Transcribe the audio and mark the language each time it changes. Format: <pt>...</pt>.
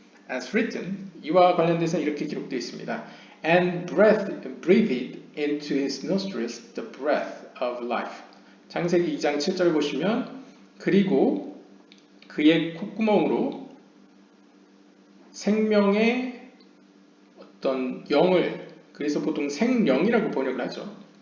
<en>As written,</en> <ko>이와 관련돼서 이렇게 기록되어 있습니다.</ko> <en>And breathed into his nostrils the breath of life.</en> <ko>창세기 2장 7절 보시면 그리고 그의 콧구멍으로 생명의 어떤 영을, 그래서 보통 생명이라고 번역을 하죠.</ko>